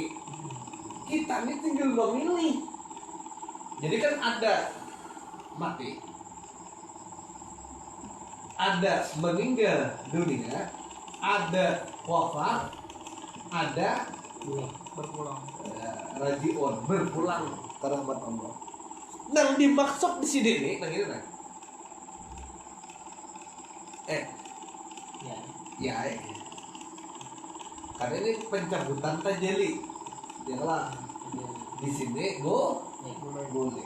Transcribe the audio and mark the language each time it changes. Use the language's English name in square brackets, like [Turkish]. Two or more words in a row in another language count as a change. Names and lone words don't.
[Banjar] Kita ini tinggal memilih. Jadi kan ada mati, ada meninggal dunia, ada wafat, ada berpulang, rajiun berpulang ke rahmat Allah. Nang dimaksud di sini nih, nang ini nih. Karena ini pencabutan tajalli, ya lah. Di sini boleh.